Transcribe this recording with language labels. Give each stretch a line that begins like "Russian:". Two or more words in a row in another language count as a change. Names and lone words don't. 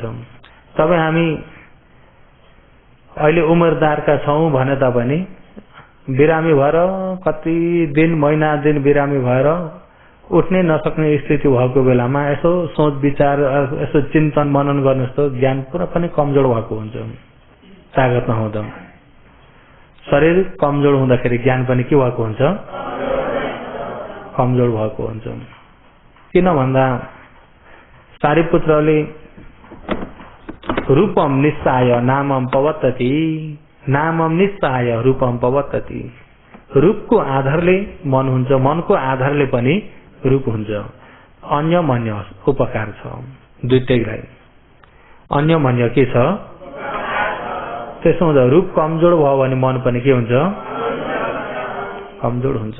Nepali: तपाईँ हामी अहिले उमेरदारका छौं भने तापनि बिरामी भएर कति दिन, महिना दिन बिरामी भएर उठ्नै नसक्ने स्थिति भएको बेलामा यसो सोच विचार, यसो चिन्तन मनन गर्नुहोस् त ज्ञान पुरा पनि कमजोर भएको हुन्छ। तागत नहुँदा शरीर कमजोर हुँदाखेरि ज्ञान पनि के भएको हुन्छ? कमजोर भएको हुन्छ। किन भन्दा सारिपुत्रले
Pali: रूपम निस्साय नामम पवत्तति, नामम निस्साय रूपम पवत्तति,
Nepali: रूपको आधारले मन हुन्छ, मनको आधारले पनि रूप हुन्छ। अन्यमन्य उपकार छ दुईटैलाई। अन्यमन्य के छ? त्यसो हुँदा रूप कमजोर भयो भने मन पनि के हुन्छ? कमजोर हुन्छ।